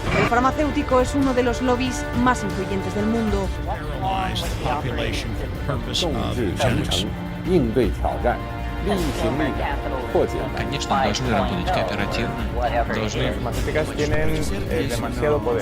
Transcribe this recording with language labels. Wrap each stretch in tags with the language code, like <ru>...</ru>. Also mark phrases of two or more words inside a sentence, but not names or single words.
<es>farmacéutico es uno de los lobbies más influyentes del mundo.</es> <zh>应对挑战，力行力改，破解。</zh> <ru>Конечно, должны работать кооперативно, должны...</ru> <es>Farmacéuticas tienen demasiado poder.</es>